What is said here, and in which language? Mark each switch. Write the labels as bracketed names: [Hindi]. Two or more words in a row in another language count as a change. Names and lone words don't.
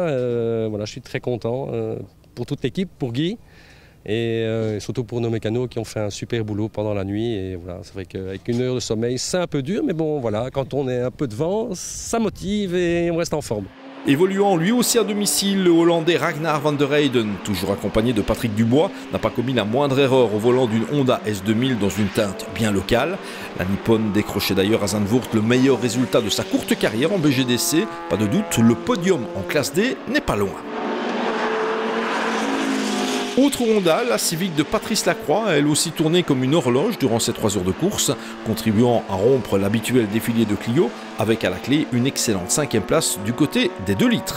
[French] Voilà, je suis très content pour toute l'équipe, pour Guy et surtout pour nos mécanos qui ont fait un super boulot pendant la nuit. Et voilà, c'est vrai qu'avec une heure de sommeil, c'est un peu dur, mais bon voilà, quand on est un peu devant, ça motive et on reste en forme. Évoluant lui aussi à domicile, le Hollandais Ragnar van der Heyden, toujours accompagné de Patrick Dubois, n'a pas commis la moindre erreur au volant d'une Honda S2000 dans une teinte bien locale. La Nippon décrochait d'ailleurs à Zandvoort le meilleur résultat de sa courte carrière en BGDC. Pas de doute, le podium en classe D n'est pas loin. Autre Honda, la Civic de Patrice Lacroix a elle aussi tourné comme une horloge durant ces 3 heures de course, contribuant à rompre l'habituel défilé de Clio, avec à la clé une excellente 5e place du côté des 2 litres.